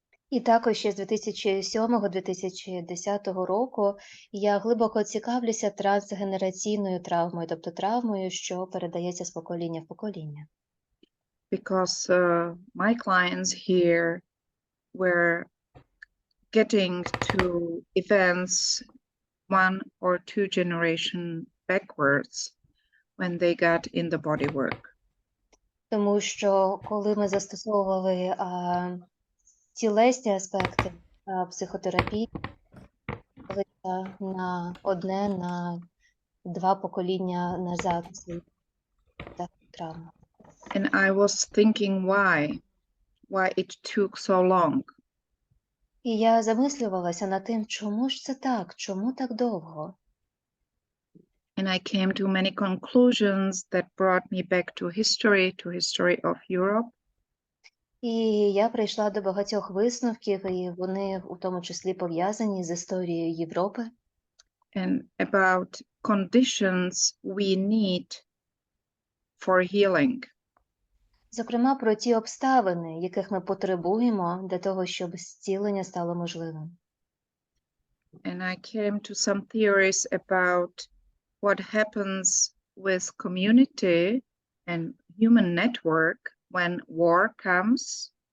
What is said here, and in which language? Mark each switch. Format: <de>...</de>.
<uk>І також ще з 2007-2010 року я глибоко цікавлюся трансгенераційною травмою, тобто травмою, що передається з покоління в покоління.</uk> <en>Because my clients here were getting to events 1 or 2 generations backwards when they got in the body work.</en> <uk>Тому що коли ми застосовували тілесні аспекти психотерапії, на одне, на 2 покоління назад травму.</uk> <en>And I was thinking why it took so long.</en> <uk>І я замислювалася над тим, чому ж це так, чому так довго?</uk> <en>And I came to many conclusions that brought me back to history of Europe.</en> <uk>І я прийшла до багатьох висновків, і вони у тому числі пов'язані з історією Європи.</uk> <en>And about conditions we need for healing.</en> <uk>Зокрема, про ті обставини, яких ми потребуємо для того, щоб зцілення стало можливим.</uk> <en>And I came to some theories about what happens with community and human network when war comes.</en>